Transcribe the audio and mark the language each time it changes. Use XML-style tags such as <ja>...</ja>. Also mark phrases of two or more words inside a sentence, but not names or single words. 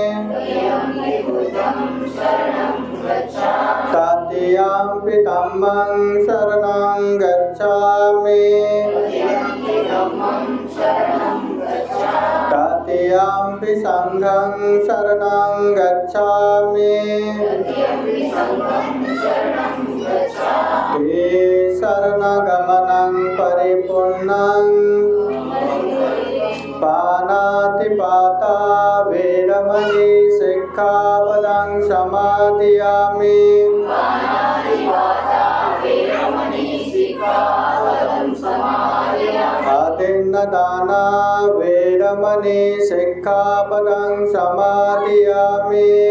<pi>तृतीयम्पि धम्मं शरणं गच्छामि तृतीयम्पि संघं शरणं गच्छामि ते शरणगमनं परिपूर्णं पानातिपाता वेरमणि सिक्खापदं समादयामि आदिन्नदाना वेरमणि सिक्खापदं समादयामि</pi>